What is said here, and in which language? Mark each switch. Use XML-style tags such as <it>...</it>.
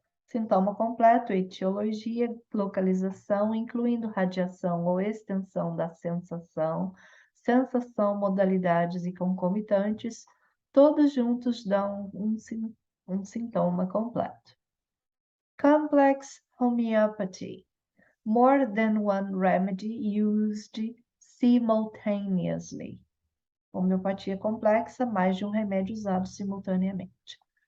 <pt>Sintoma completo, etiologia, localização, incluindo radiação ou extensão da sensação, modalidades e concomitantes, todos juntos dão um sintoma completo.</pt> <en>Complex homeopathy. More than one remedy used simultaneously.</en> <pt>Homeopatia complexa, mais de um remédio usado simultaneamente.</pt>